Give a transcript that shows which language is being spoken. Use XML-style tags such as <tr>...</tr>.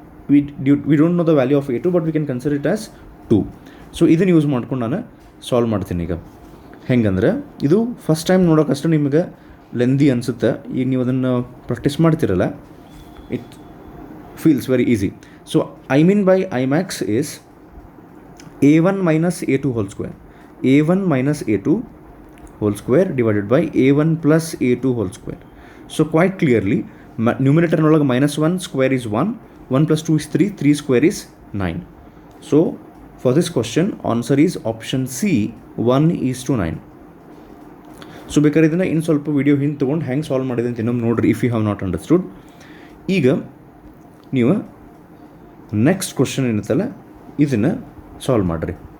<en>We don't know the value of A2, but we can consider it as 2.</en> <kn>So ಇದನ್ನು use ಮಾಡ್ಕೊಂಡು ನಾನು solve ಮಾಡ್ತೀನಿ. ಈಗ ಹೆಂಗಂದ್ರೆ, ಇದು ಫಸ್ಟ್ ಟೈಮ್ ನೋಡೋಕ್ಕಷ್ಟು ನಿಮಗೆ ಲೆಂದಿ ಅನಿಸುತ್ತೆ. ಈಗ ನೀವು ಅದನ್ನು ಪ್ರಾಕ್ಟೀಸ್ ಮಾಡ್ತಿರಲ್ಲ,</kn> <en>It feels very easy. So Imin by Imax is A1 - A2 whole square. A1 - A2 whole square divided by A1 + A2 whole square. So quite clearly, numerator ನೊಳಗೆ -1 square is 1, 1 + 2 is 3, 3 square is 9. So for this question, answer is option C, 1:9.</en> <kn>So ಬೇಕಾದ್ರೆ ಇದನ್ನು ಇನ್ನು ಸ್ವಲ್ಪ video ಹಿಂದೆ ತೊಗೊಂಡು ಹೆಂಗೆ solve ಮಾಡಿದೆ ಅಂತ ಇನ್ನೊಮ್ಮೆ ನೋಡಿರಿ,</kn> <en>If you have not understood.</en> <kn>ಈಗ ನೀವು ನೆಕ್ಸ್ಟ್ ಕ್ವಶನ್ ಏನತ್ತಲ್ಲ, ಇದನ್ನು ಸಾಲ್ವ್ ಮಾಡಿರಿ.</kn>